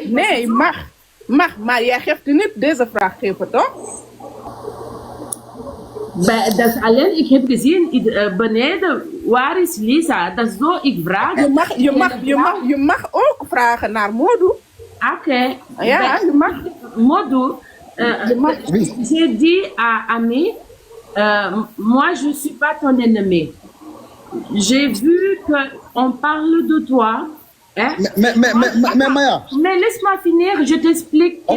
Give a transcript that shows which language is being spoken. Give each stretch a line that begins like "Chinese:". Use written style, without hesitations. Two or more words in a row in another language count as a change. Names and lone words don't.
Dutch: Nee, mag, maar jij geeft niet deze vraag geven, toch? Dat is alleen, ik heb gezien beneden, waar is Lisa? Dat is zo, ik vraag. Je mag ook vragen naar Modo. Oké. Ja, je mag.
French: Modo, j'ai dit à Ami, moi je ne suis pas ton ennemi. J'ai vu qu'on parle de toi. Hein? Mais Maya. Mais laisse-moi finir, je t'explique. Ok.